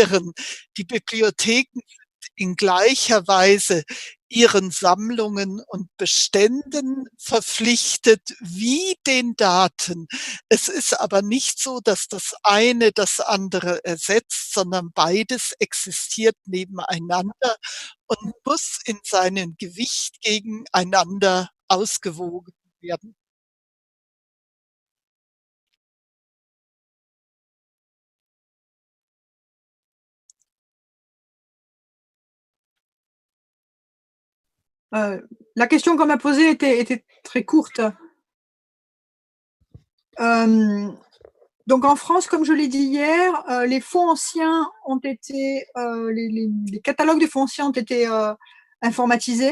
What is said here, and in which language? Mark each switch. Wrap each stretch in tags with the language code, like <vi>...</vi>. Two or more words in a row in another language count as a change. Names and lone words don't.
<de>Die Bibliotheken sind in gleicher Weise ihren Sammlungen und Beständen verpflichtet wie den Daten. Es ist aber nicht so, dass das eine das andere ersetzt, sondern beides existiert nebeneinander und muss in seinem Gewicht gegeneinander ausgewogen werden.</de> <fr>La question qu'on m'a posée était très courte. Donc en France, comme je l'ai dit hier, les fonds anciens ont été, les catalogues de fonds anciens ont été informatisés.</fr>